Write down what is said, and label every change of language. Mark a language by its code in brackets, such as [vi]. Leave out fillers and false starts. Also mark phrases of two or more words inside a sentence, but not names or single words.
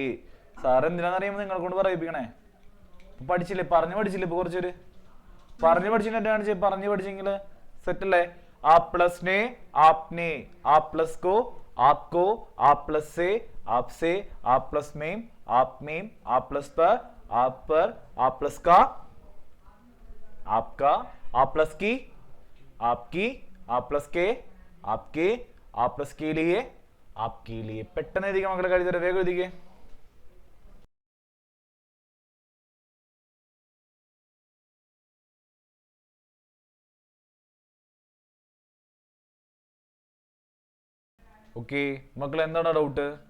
[ml] സാർ എന്തിനാണെന്നറിയുമ്പോൾ നിങ്ങളെ കൊണ്ട് പറയിപ്പിക്കണേ. പഠിച്ചില്ലേ? പറഞ്ഞു പഠിച്ചില്ലേ? ഇപ്പൊ കുറച്ചൊരു പറഞ്ഞു പഠിച്ചിട്ട് പറഞ്ഞു പഠിച്ചെങ്കിൽ സെറ്റ് അല്ലേ? [hi] आ प्लस ने, आपने, आ प्लस को, आपको, आ प्लस से, आप से, आ प्लस में, आप में, ആ പ്ലസ് पर, आप पर, आ प्लस का, आपका, आ प्लस की, आपकी, आ प्लस के, आपके, आ प्लस के लिए, आपके लिए. [ml] പെട്ടെന്ന് എഴുതിക്കാൻ മക്കളെ കഴിയും. വേഗം എഴുതിക്കേ. ഓക്കെ മക്കളെ, എന്താണ് ഡൗട്ട്?